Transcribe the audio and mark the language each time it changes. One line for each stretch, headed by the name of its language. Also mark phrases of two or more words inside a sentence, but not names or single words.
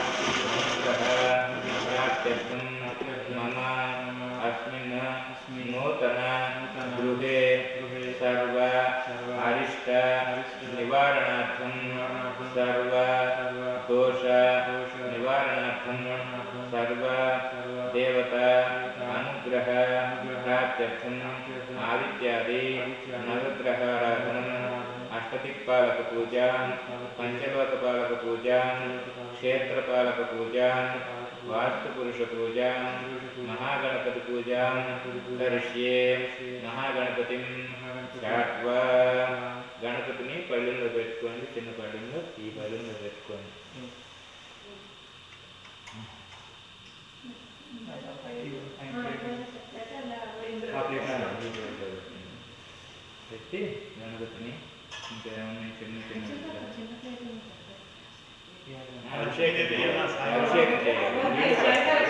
Sanskrit: प्राप्त्यर्थं मम अस्मिन् नूतन गृहे सर्व अरिष्ट निवारणार्थं सर्व दोष निवारणार्थं सर्व देवता अनुग्रह प्राप्त्यर्थं आदित्यादि नवग्रहाराधनं अष्टदिक्पालकपूजा पंचलोकपालकपूजा क्षेत्रपालकपूजा वास्तुपुरुषपूजां महागणपतिपूजां करिष्ये महागणपतिं ధ్యాత్వా
Telugu: గణపతిని పళ్ళెంలో పెట్టుకోండి, చిన్న పళ్ళెంలో ఈ పళ్ళెంలో పెట్టుకోండి. పెట్టి గణపతిని ఇంకా ఏమన్నా చిన్న చిన్న అభిషేకం చేయాలి.